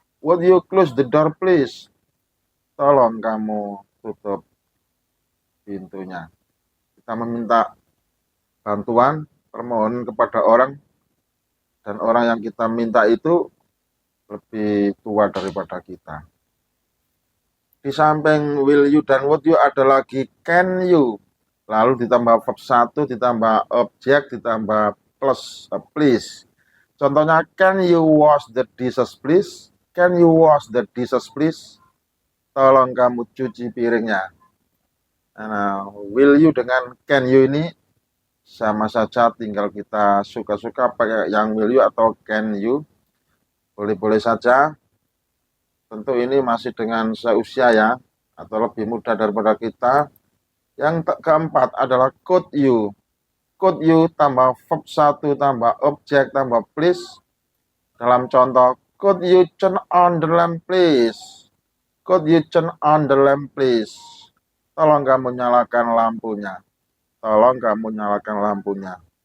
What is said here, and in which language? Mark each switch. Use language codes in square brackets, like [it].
[en] Would you close the door please? [id] Tolong kamu tutup pintunya. Kita meminta bantuan, permohonan kepada orang, dan orang yang kita minta itu lebih tua daripada kita. Di samping will you dan would you ada lagi can you, lalu ditambah verb 1, ditambah objek, ditambah plus please. Contohnya, [en] can you wash the dishes please? Can you wash the dishes please? [id] Tolong kamu cuci piringnya. Nah, will you dengan can you ini sama saja, tinggal kita suka-suka pakai yang will you atau can you. Boleh-boleh saja. Tentu ini masih dengan seusia ya, atau lebih muda daripada kita. Yang keempat adalah could you. Could you tambah verb 1, tambah objek, tambah please. Dalam contoh, [en] could you turn on the lamp please? Could you turn on the lamp please? [id] Tolong kamu nyalakan lampunya. Tolong kamu nyalakan lampunya.